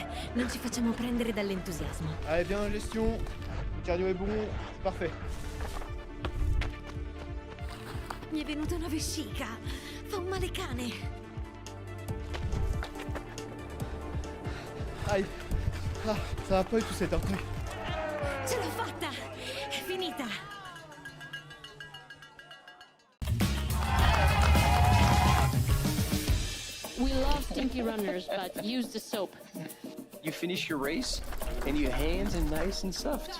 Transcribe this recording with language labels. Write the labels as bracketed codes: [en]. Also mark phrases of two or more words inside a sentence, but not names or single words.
[it] Non ci facciamo prendere dall'entusiasmo. [fr] Allez, bien en gestion. Le cardio est bon, c'est parfait. [it] Mi è venuta una vescica. Fa un male cane. [fr] Aïe. Ah, ça va pas du tout cette heure. [it] Ce l'ho fatta! È finita! [en] We love stinky runners, but use the soap. You finish your race and your hands are nice and soft.